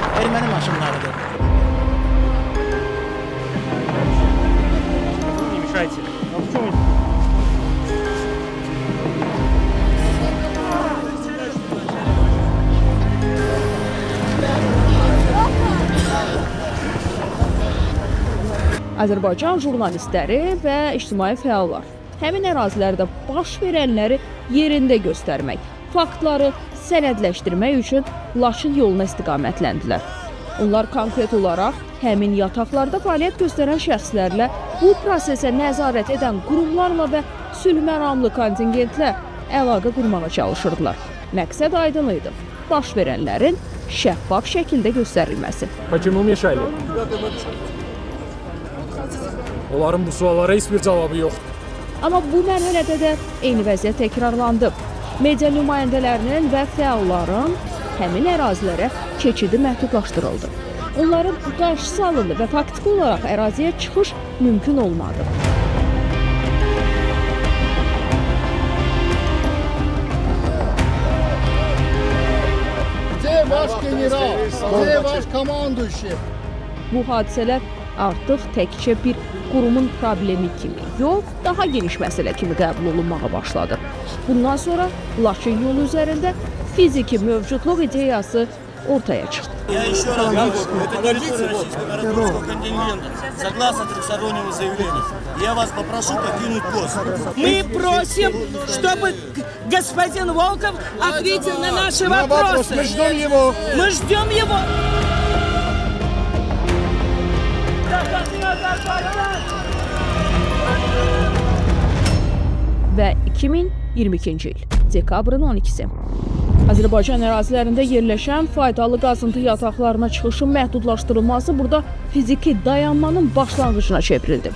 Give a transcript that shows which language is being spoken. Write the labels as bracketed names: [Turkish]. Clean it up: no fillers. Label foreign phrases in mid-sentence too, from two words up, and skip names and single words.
[Azerbaijani] Ermeni maşınlarıdır. [Russian] Не мешайте. А в чем это? [Azerbaijani] Azərbaycan jurnalistləri və ictimai fəallar həmin ərazilərdə baş verənləri yerində göstərmək, faktları sənədləşdirmək üçün Laçın yoluna istiqamətləndilər. Onlar konkret olaraq həmin yataqlarda fəaliyyət göstərən şəxslərlə, bu prosesə nəzarət edən qurumlarla və sülhməramlı kontingentlə əlaqə qurmağa çalışırdılar. Məqsəd aydın idi: baş verənlərin şəffaf şəkildə göstərilməsi. [Russian] Почему мешали? [Turkish] Onların bu suallara hiçbir cevabı yoktu. [Azerbaijani] Amma bu mərhələdə də eyni vəziyyət təkrarlandı. Media nümayəndələrinin və fəalların həmin ərazilərə keçidi məhdudlaşdırıldı. Onların qarşısı alındı və faktiki olaraq əraziyə çıxış mümkün olmadı. [Russian] Где ваш генерал? Где ваш командующий? [Azerbaijani] Bu hadisələr artıq təkcə bir qurumun problemi kimi yox, daha geniş məsələ kimi qəbul olunmağa başladı. Bundan sonra Laçın yolu üzərində fiziki mövcudluq ideyası ortaya çıxdı. [Russian] Я еще раз говорю, это территория российского миротворческого контингента, согласно трехстороннему заявлению. Я вас попрошу покинуть пост. Мы просим, чтобы господин Волков ответил на наши вопросы. Мы ждем его. Мы ждем его. [Azerbaijani] Və 2022-ci il dekabrın 12-si. Azərbaycan ərazilərində yerləşən faydalı qazıntı yataqlarına çıxışın məhdudlaşdırılması burada fiziki dayanmanın başlanğıcına çevrildi.